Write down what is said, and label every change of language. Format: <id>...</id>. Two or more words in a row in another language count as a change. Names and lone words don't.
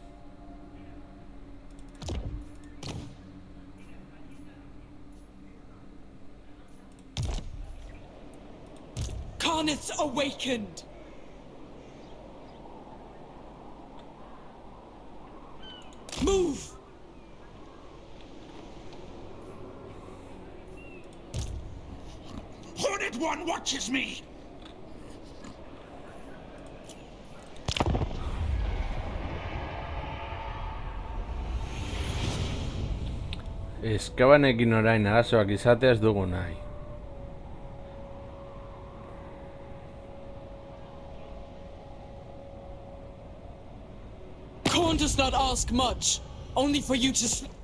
<en>Karnith's awakened. Move! Hornet One watches me!</en> <eu>Eskabanekin orain arazoak izatea ez dugu nahi.</eu> <en>Khorne does not ask much, only for you to</en>